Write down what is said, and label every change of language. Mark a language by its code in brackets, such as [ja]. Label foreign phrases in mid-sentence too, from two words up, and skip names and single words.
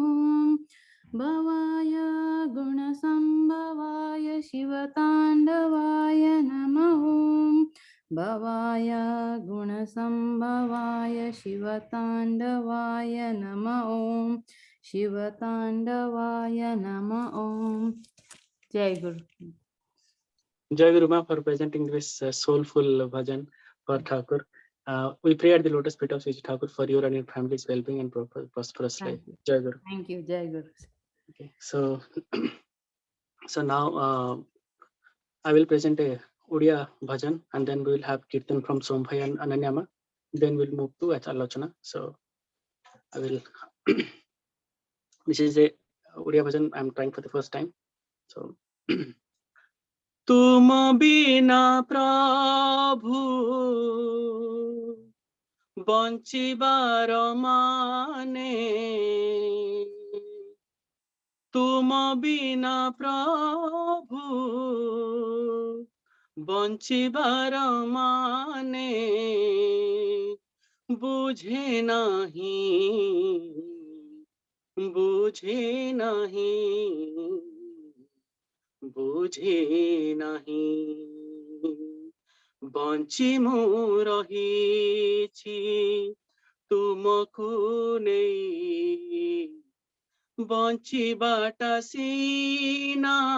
[sa] भवाय गुणसंभवाय शिवतांडवाय नमः। भवाय गुणसंभवाय शिवतांडवाय नमः। शिवतांडवाय नमः। जय गुरु। [hi] जय गुरु [en] Ma for presenting this soulful bhajan for Thakur. We pray at the lotus feet of Sri Thakur for your and your family's well-being and prosperous life. [hi] जय गुरु. [en] Thank you. [hi] जय गुरु. [en] Okay, so now I will present a Odia bhajan and then we will have Kirtan from Sombhai and Ananyama. Then we'll move to Alochana. So I will this is a Odia bhajan I'm trying for the first time. [or] So ତୁମ ବିନା ପ୍ରଭୁ ବଞ୍ଚିବାର ମାନେ ତୁମ ବିନା ପ୍ରଭୁ ବଞ୍ଚିବାର ମାନେ ବୁଝେ ନାହିଁ ବଞ୍ଚି ମୁଁ ରହିଛି ତୁମକୁ ନାହିଁ ବଞ୍ଚିବାଟା ସିନା